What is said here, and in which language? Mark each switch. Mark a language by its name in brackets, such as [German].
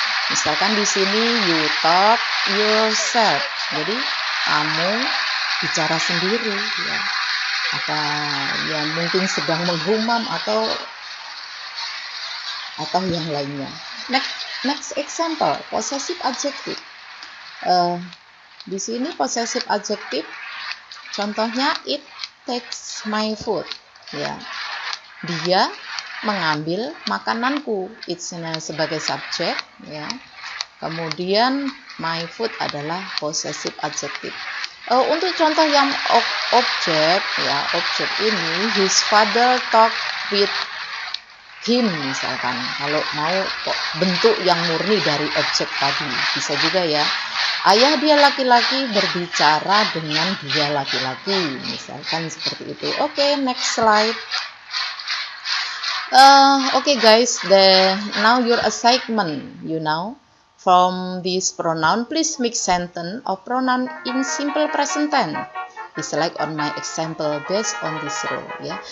[Indonesian] Misalkan di sini [English] you talk yourself. [Indonesian] Jadi kamu bicara sendiri ya. Apa yang mungkin sedang menghumam atau yang lainnya. [English] Next example, possessive adjective. [Indonesian] Di sini possessive adjective, contohnya [English] it takes my food. [Indonesian] Ya, dia mengambil makananku. It's sebagai subjek. Ya. Kemudian my food adalah possessive adjective. Untuk contoh yang objek ya, objek ini [English] his father talk with him [Indonesian] misalkan. Kalau mau bentuk yang murni dari objek tadi bisa juga ya. Ayah dia laki-laki berbicara dengan dia laki-laki, misalkan seperti itu. [English] Oke, next slide. Okay guys, now your assignment, from this pronoun, please make sentence of pronoun in simple present tense. Select on my example based on this rule ya.